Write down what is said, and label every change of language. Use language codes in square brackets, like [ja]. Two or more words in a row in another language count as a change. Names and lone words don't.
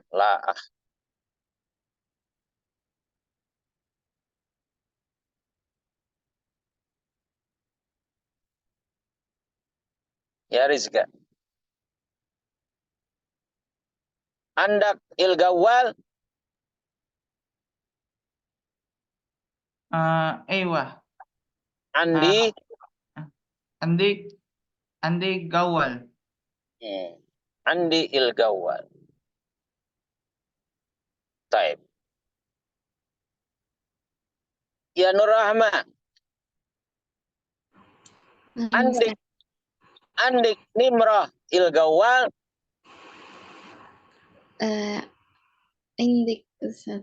[ar] لأ. يا رزقة. عندك الجوال. Ewa. Andi. عندي جوال. عندي الجوال. Taib. يا نور رحمة. عندك. عندك نمرة الجوال. عندك أستاذ.